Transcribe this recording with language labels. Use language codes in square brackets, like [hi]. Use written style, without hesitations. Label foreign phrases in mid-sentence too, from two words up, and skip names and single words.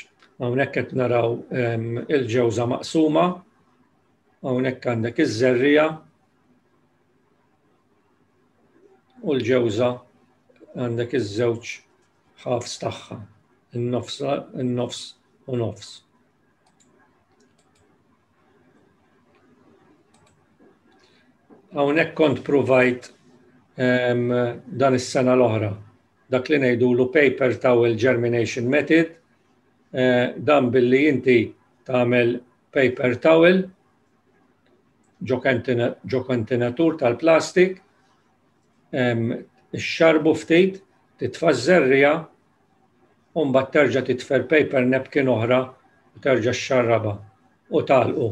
[mt] Hawnhekk qed naraw il-ġewża maqsuma, hawnhekk għandek iż-żerriegħa u l-ġewża għandek iż-żewġ ħafs tagħha, in-nofs u nofs. Hawnhekk kont provajt dan is-sena l-oħra dak li ngħidulu [en] paper towel germination method, [mt] dan billi inti tagħmel [en] paper towel [mt] ġo kontenatur tal-plastik, ix-xarbu ftit, titfa' żerriegħa u mbagħad terġa' titfer [en] paper napkin [mt] oħra u terġa' xxarraba u tagħlqu.